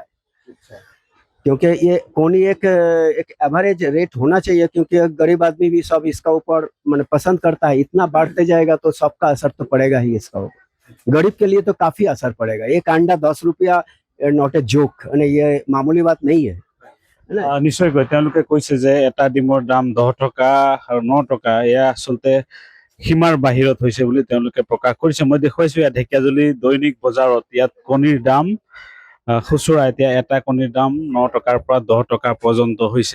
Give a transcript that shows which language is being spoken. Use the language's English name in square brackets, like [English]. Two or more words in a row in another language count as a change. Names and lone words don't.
[Hindi] क्योंकि ये कोनी एक [English] average rate [Hindi] होना चाहिए, क्योंकि गरीब आदमी भी सब इसका ऊपर मैंने पसंद करता है। इतना बढ़ते जाएगा तो सबका असर तो पड़ेगा ही इसका ऊपर। गरीब के लिए तो काफी असर पड़ेगा। एक अंडा 10 रुपया, [English] not a joke, [Hindi] ये मामूली बात नहीं है। [Assamese] নিশ্চয়কৈ তেওঁলোকে কৈছে যে এটা ডিমৰ দাম 10 টকা আৰু 9 টকা, এয়া আচলতে সীমাৰ বাহিৰত হৈছে বুলি তেওঁলোকে প্ৰকাশ কৰিছে। মই দেখুৱাইছো ইয়াত ঢেকীয়াজুলি দৈনিক বজাৰত ইয়াত কণীৰ দাম খুচুৰা এতিয়া এটা কণীৰ দাম 9 টকাৰ পৰা 10 টকা পৰ্যন্ত হৈছে।